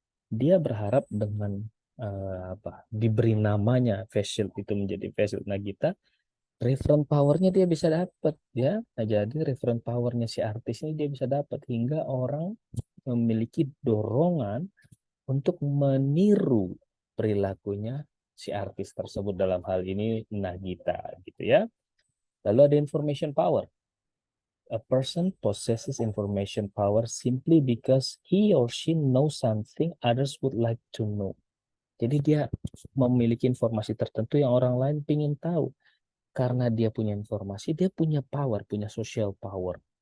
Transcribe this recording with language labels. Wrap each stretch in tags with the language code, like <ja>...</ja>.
<id>Dia berharap dengan diberi namanya face shield itu menjadi face shield Nagita, reference powernya dia bisa dapat, ya. Nah, jadi reference powernya si artis ini dia bisa dapat hingga orang memiliki dorongan untuk meniru perilakunya si artis tersebut, dalam hal ini Nagita, gitu ya. Lalu ada information power.</id> <en>A person possesses information power simply because he or she knows something others would like to know.</en> <id>Jadi dia memiliki informasi tertentu yang orang lain ingin tahu. Karena dia punya informasi, dia punya power, punya social power.</id>